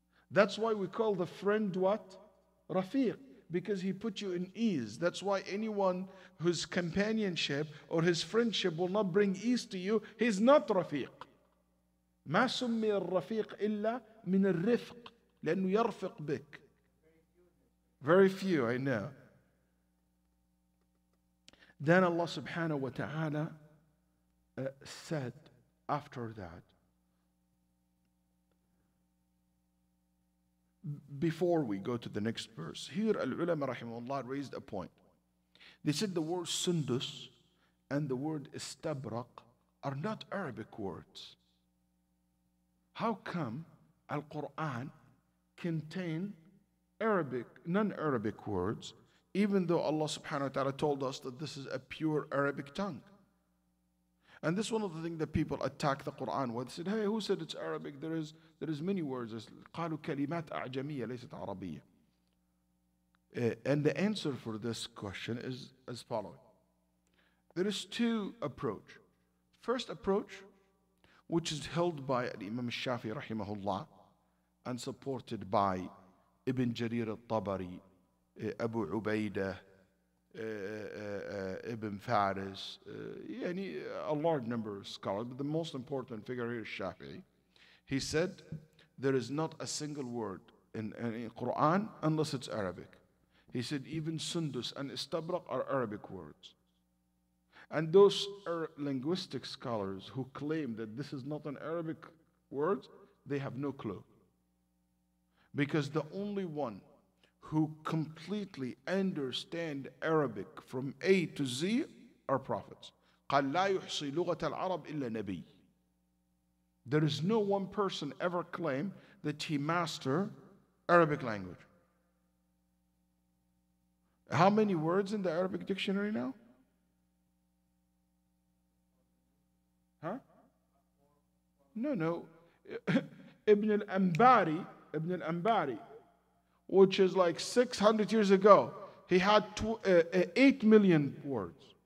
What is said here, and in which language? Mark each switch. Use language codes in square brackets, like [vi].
[en] That's why we call the friend what? Rafiq. Because he put you in ease. That's why anyone whose companionship or his friendship will not bring ease to you, he's not رفيق. [ar] ما سمي الرفيق إلا من الرفق لأنه يرفق بك. [en] Very few, I know. Then Allah subhanahu wa ta'ala said after that, before we go to the next verse, here al-ulama rahimahullah raised a point. They said the word sundus and the word istabraq are not Arabic words. How come Al-Quran contain Arabic, non-Arabic words, even though Allah subhanahu wa ta'ala told us that this is a pure Arabic tongue? And this is one of the things that people attack the Quran with. They said, hey, who said it's Arabic? There is many words. [ar] قالوا كلمات أعجمية ليست عربية. [en] And the answer for this question is as following. There is two approaches. First approach, which is held by Imam Shafi'i rahimahullah and supported by Ibn Jarir al-Tabari, Abu Ubaidah, Ibn Faris, a large number of scholars, but the most important figure here is Shafi'i. He said there is not a single word in Quran unless it's Arabic. He said even sundus and istabraq are Arabic words. And those linguistic scholars who claim that this is not an Arabic word, they have no clue. Because the only one who completely understand Arabic from A to Z are prophets. [ar] قال لا يحصي لغة العرب إلا نبي. [en] There is no one person ever claim that he master Arabic language. How many words in the Arabic dictionary now? Huh? No. Ibn al-Ambari, which is like 600 years ago, he had 8 million words.